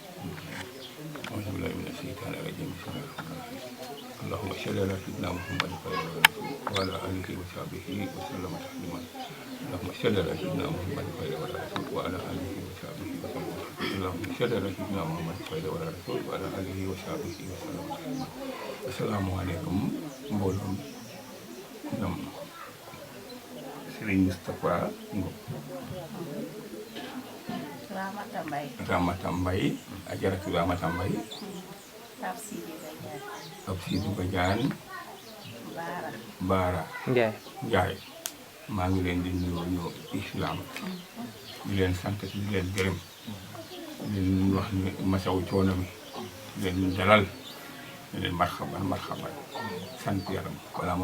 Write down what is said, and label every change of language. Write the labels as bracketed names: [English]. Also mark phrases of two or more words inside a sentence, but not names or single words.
[Arabic] أعوذ بالله من الشيطان الرجيم بسم الله الرحمن الرحيم اللهم صل على سيدنا محمد وعلى آله وصحبه وسلم تسليما اللهم صل على سيدنا محمد وعلى آله وصحبه وسلم اللهم صل على سيدنا محمد وعلى آله وصحبه وسلم السلام عليكم [Wolof] mbooloom ñoom [Arabic] Serigne Moustapha Ngom Ramata Mbaye ajaratu Ramata Mbaye [Wolof] Pape Sidi Badiane Baara Ndiaye maa ngi leen di nuyu islam di leen sant di leen gërëm di leen wax ni masawu coono mi di leen dalal di leen marhaban sant yàlla wala ma